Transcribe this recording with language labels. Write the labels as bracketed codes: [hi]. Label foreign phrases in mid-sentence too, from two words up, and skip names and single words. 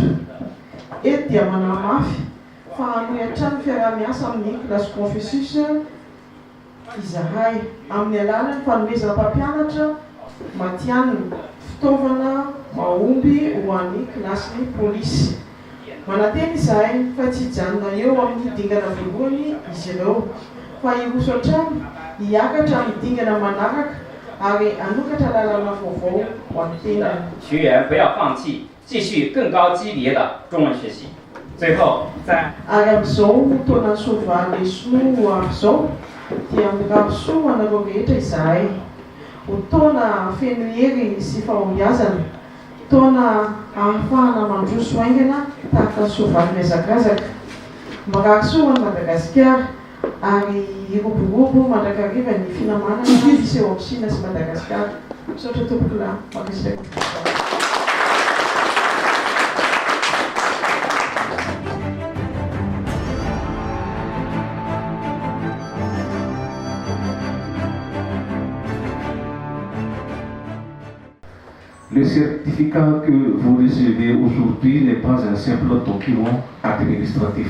[mg] Eto dia manamafy fa hanohy hatrany fiaraha-miasa amin'ny kilasy Confucius izahay amin'ny alalan'ny fanomezana mpampianatra matianina fitaovana mahomby ho an'ny kilasy polisy. Mananteny izahay fa tsy hijanona eo amin'ny dingana voalohany izy ireo fa hiroso hatrany hiakatra amin'ny dingana manaraka ary hanokatra lalana vaovao ho an'ny tenany. [zh] 学员不要放弃，继续更高级别的中文学习。最后，在 [mg] ary amin'izao taona soavaly sinoa amin'izao dia mirahsoa anareo rehetra izahay ho taona feno hery sy fahombiazana, taona ahafahana mandroso aingana tahaka ny soavaly mihazakazaka. Marahasoa ny Madagasikara ary iroborobo mandrakariva ny finamanana isy eo amin'ny Chine sy Madagasikara. Misaotra tompoko lahy, makasitraka. [fr] Le certificat que vous recevez aujourd'hui n'est pas un simple document administratif.